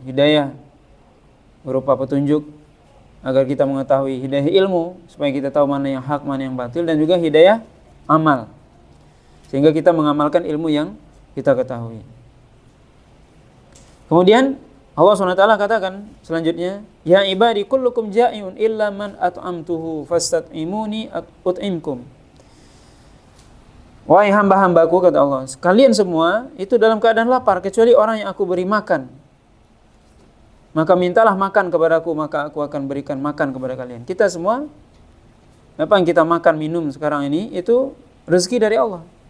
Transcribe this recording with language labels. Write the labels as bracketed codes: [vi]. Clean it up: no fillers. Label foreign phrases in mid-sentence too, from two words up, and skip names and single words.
[id] Hidayah berupa petunjuk agar kita mengetahui, hidayah ilmu supaya kita tahu mana yang hak, mana yang batil, dan juga hidayah amal sehingga kita mengamalkan ilmu yang kita ketahui. Kemudian Allah SWT katakan selanjutnya, [ar] يا عبادي كلكم جائع إلا من أطعمته فاستطعموني أطعمكم. [id] Wahai hamba-hambaku, kata Allah, kalian semua itu dalam keadaan lapar kecuali orang yang aku beri makan. Maka mintalah makan kepadaku, maka aku akan berikan makan kepada kalian. Kita semua, apa yang kita makan, minum sekarang ini, itu rezeki dari Allah.